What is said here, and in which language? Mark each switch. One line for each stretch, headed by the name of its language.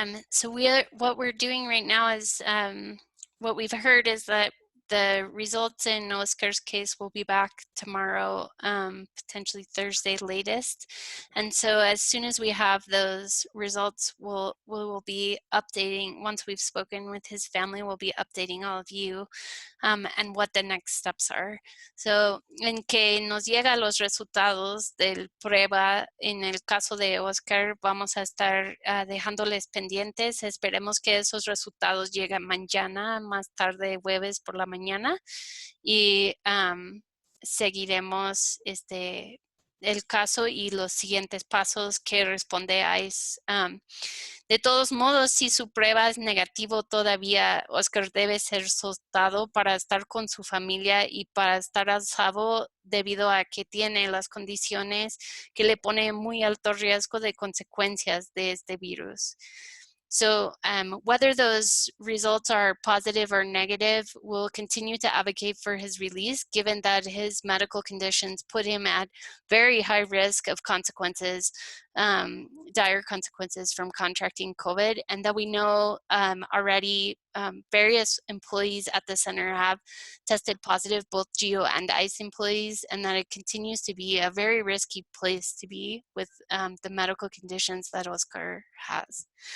English: So what we're doing right now is, what we've heard is that the results in Oscar's case will be back tomorrow, potentially Thursday latest. And so as soon as we have those results, we will be updating, once we've spoken with his family, we'll be updating all of you and what the next steps are.
Spanish: So en que nos llega los resultados del prueba en el caso de Oscar, vamos a estar dejándoles pendientes. Esperemos que esos resultados lleguen mañana, más tarde jueves por la mañana, y seguiremos el caso y los siguientes pasos que responde ICE. De todos modos, si su prueba es negativo todavía, Oscar debe ser soltado para estar con su familia y para estar a salvo debido a que tiene las condiciones que le pone muy alto riesgo de consecuencias de este virus.
English: So whether those results are positive or negative, we'll continue to advocate for his release, given that his medical conditions put him at very high risk of consequences, dire consequences from contracting COVID, and that we know already various employees at the center have tested positive, both GEO and ICE employees, and that it continues to be a very risky place to be with the medical conditions that Oscar has.